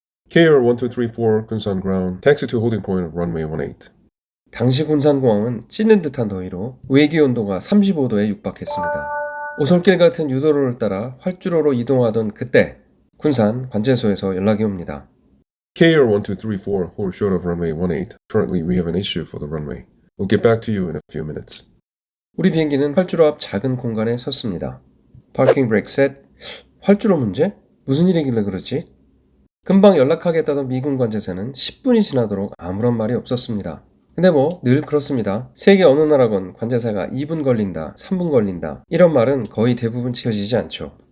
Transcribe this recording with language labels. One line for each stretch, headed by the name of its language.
English: KR1234 Kunsan Ground, taxi to holding point of runway 18.
Korean: 당시 군산공항은 찌는 듯한 더위로 외기 온도가 35도에 육박했습니다. 오솔길 같은 유도로를 따라 활주로로 이동하던 그때 군산 관제소에서 연락이 옵니다.
English: KR1234 hold short of runway 18. Currently we have an issue for the runway. We'll get back to you in a few minutes.
Korean: 우리 비행기는 활주로 앞 작은 공간에 섰습니다. 파킹 브레이크 셋. 활주로 문제? 무슨 일이길래 그러지? 금방 연락하겠다던 미군 관제사는 10분이 지나도록 아무런 말이 없었습니다. 근데 뭐 늘 그렇습니다. 세계 어느 나라건 관제사가 2분 걸린다, 3분 걸린다 이런 말은 거의 대부분 지어지지 않죠.